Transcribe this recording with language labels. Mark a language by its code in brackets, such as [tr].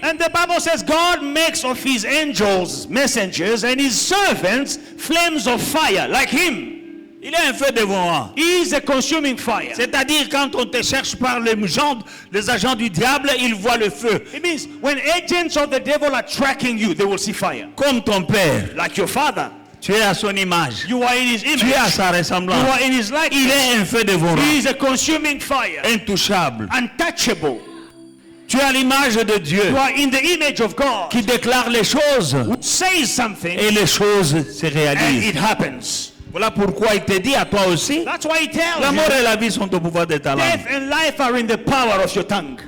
[en] And the Bible says God makes of his angels messengers and his servants flames of fire like him. [fr] Il est un feu dévorant. [en] He is a consuming fire. [fr] C'est-à-dire quand on te cherche par les agents du diable, ils voient le feu. [en] It means when agents of the devil are tracking you, they will see fire. [fr] Comme ton père, [en] Like your father. [fr] tu es à son image. [en] You are in his image. [fr] Tu es à sa [en] You [fr] ressemblance. [en] are in his [fr] Il [en] likeness. [fr] est un feu dévorant, [en] He is a consuming fire. [fr] intouchable. [en] Untouchable. [fr] Tu es à l'image de Dieu [en] You are in the image of God. [fr] qui déclare les choses [en] Says something [fr] et les choses se [en] and [fr] réalisent. [en] it happens. [fr] Voilà pourquoi il te dit à toi aussi, [en] That's why he tells [fr] la mort [en] you [fr] et la vie sont au pouvoir de ta langue. [en] death and life are in the power of your tongue.